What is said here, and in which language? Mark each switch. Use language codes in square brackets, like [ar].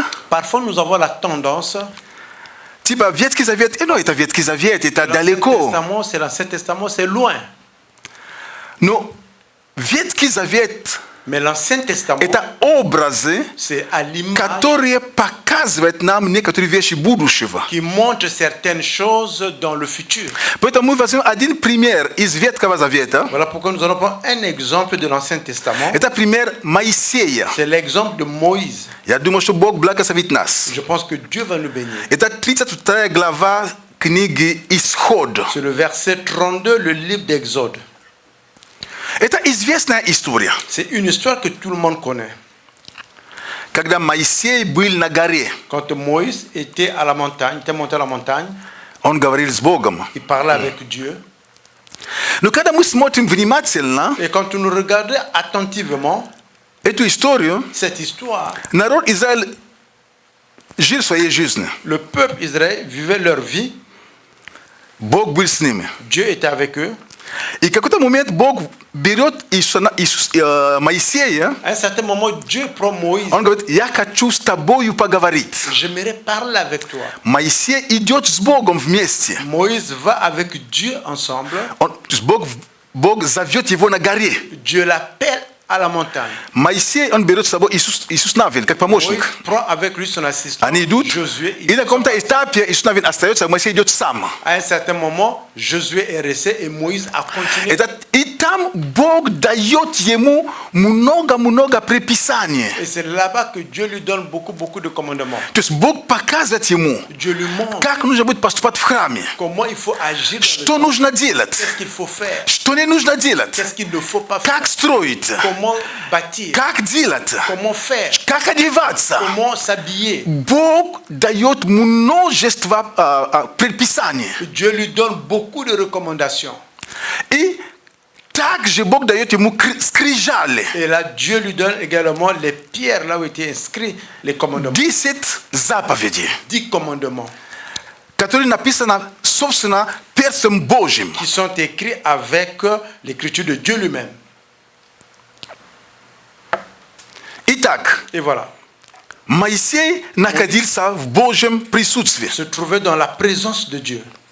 [fr] parfois nous avons la tendance, [ru] типа Ветхий Завет, ну это Ветхий Завет, это [fr] l'Ancien [ru] далеко. [fr] Testament, c'est l'Ancien Testament, c'est loin. [ru] Но Ветхий Завет [fr] Mais l'Ancien Testament, [ru] это образы, [fr] c'est à l'image [ru] которые показывают нам некоторые вещи будущего. [fr] qui montre certaines choses dans le futur. [ru] Поэтому мы возьмем один пример из Ветхого Завета. [fr] Voilà pourquoi nous allons prendre un exemple de l'Ancien Testament. [ru] Это пример Моисея. [fr] C'est l'exemple de Moïse. [ru] Я думаю, что Бог благословит нас. [fr] Je pense que Dieu va nous bénir. [ru] Это 32 глава книги Исход. [fr] C'est le verset 32, le livre d'Exode. [ru] Это известная история. [fr] C'est une histoire que tout le monde connaît. [ru] Когда Моисей был на горе, [fr] Quand Moïse était à la montagne, était monté à la montagne, [ru] он говорил с Богом. [fr] il parlait avec Dieu. [ru] Но когда мы смотрим внимательно [fr] Et quand nous regardons attentivement [ru] эту историю, [fr] cette histoire, [ru] народ Израиль жил своей жизнью. [fr] le peuple Israël vivait leur vie, [ru] Бог был с ними. [fr] Dieu était avec eux. [ru] И в какой-то момент Бог берет Моисея, [fr] À un certain moment, Dieu prend Moïse. [ru] он говорит, я хочу с тобою поговорить. [fr] J'aimerais parler avec toi. [ru] Моисей идет с Богом вместе. [fr] Moïse va avec Dieu ensemble. [ru] Бог зовет его на горе. [fr] Dieu l'appelle à la montagne. [ru] Моисей, он берет с собой Иисус Навин, как помощник. [fr] Moïse prend avec lui son assistant, [ru] Они идут, [fr] Josué. [ru] и на каком-то этапе Иисус Навин остается, а Моисей идет сам. [fr] À un certain moment, Josué est resté et Moïse a continué. [ru] И там Бог дает ему много-много предписаний. [fr] Et c'est là-bas que Dieu lui donne beaucoup de commandements. [ru] То есть Бог показывает ему, [fr] Dieu lui montre [ru] как нужно будет поступать в храме, [fr] comment il faut agir, [ru] что нужно делать, [fr] qu'est-ce qu'il faut faire, [ru] что не нужно делать, [fr] qu'est-ce qu'il ne faut pas faire, [ru] как строить, [fr] comment bâtir, [ru] как делать, [fr] comment faire, [ru] как одеваться. [fr] comment s'habiller. [ru] Бог дает множество предписаний. [fr] Dieu lui donne beaucoup de recommandations. [ru] И также Бог дает ему скрижали. [fr] Et là, Dieu lui donne également les pierres là où étaient inscrits les commandements. [ru] 10 заповедей, [fr] 10 commandements [ru] которые написаны, собственно, перстом Божьим. [fr] qui sont écrits avec l'écriture de Dieu lui-même. [ru] Итак, [fr] Et voilà, [ru] Моисей находился в Божьем присутствии. [fr] se trouvait dans la présence de Dieu.